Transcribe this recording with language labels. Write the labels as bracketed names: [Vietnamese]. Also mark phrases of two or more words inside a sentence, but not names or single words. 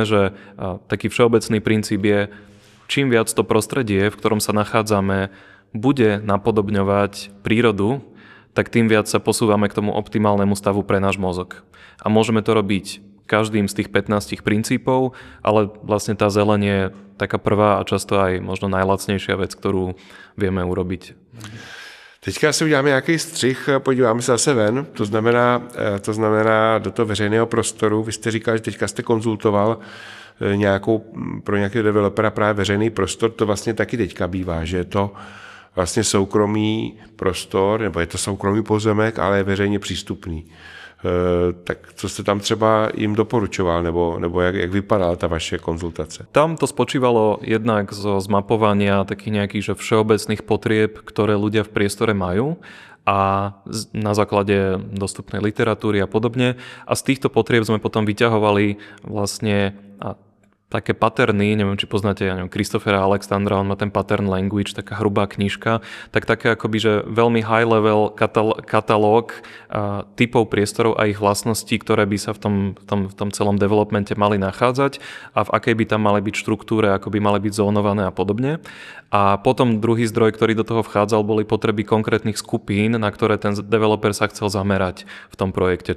[Slovak] Samozrejme, že taký všeobecný princíp je, čím viac to prostredie, v ktorom sa nachádzame, bude napodobňovať prírodu, tak tým viac sa posúvame k tomu optimálnemu stavu pre náš mozog. A môžeme to robiť každým z tých 15 princípov, ale vlastne tá zeleň je taká prvá a často aj možno najlacnejšia vec, ktorú vieme urobiť. [Czech] Teďka si uděláme nějaký střih, podíváme se zase ven, to znamená do toho veřejného prostoru. Vy jste říkal, že teďka jste konzultoval pro nějakého developera právě veřejný prostor, to vlastně taky teďka bývá, že je to vlastně soukromý prostor, nebo je to soukromý pozemek, ale je veřejně přístupný. Tak co jste tam třeba jim doporučoval, nebo jak vypadala ta vaše konzultace? [Slovak] Tam to spočívalo jednak zo zmapovania takých nejakých že všeobecných potrieb, ktoré ľudia v priestore majú a na základe dostupnej literatúry a podobne. A z týchto potrieb sme potom vyťahovali vlastne také paterny, neviem, či poznáte, ja neviem, Christophera Alexandra, on má ten pattern language, taká hrubá knižka, tak také akoby, že veľmi [English] high level [Slovak] katalóg typov priestorov a ich vlastností, ktoré by sa v tom celom developmente mali nachádzať a v akej by tam mali byť štruktúre, ako by mali byť zónované a podobne. A potom druhý zdroj, ktorý do toho vchádzal, boli potreby konkrétnych skupín, na ktoré ten developer sa chcel zamerať v tom projekte.